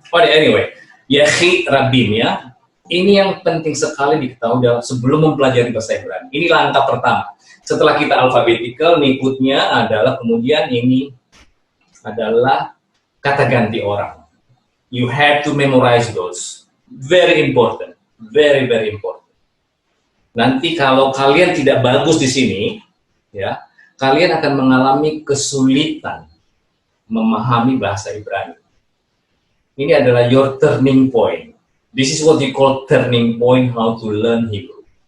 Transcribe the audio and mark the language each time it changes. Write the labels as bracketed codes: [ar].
[en] Anyway, [id] yahid rabim ya. Ini yang penting sekali diketahui sebelum mempelajari bahasa Ibrani. Ini langkah pertama. Setelah kita alfabetikal, berikutnya adalah kemudian ini adalah kata ganti orang. [en] You have to memorize those. Very important. Very important. [id] Nanti kalau kalian tidak bagus di sini, ya, kalian akan mengalami kesulitan memahami bahasa Ibrani. Ini adalah [en] your turning point. This is what we call turning point how to learn Hebrew.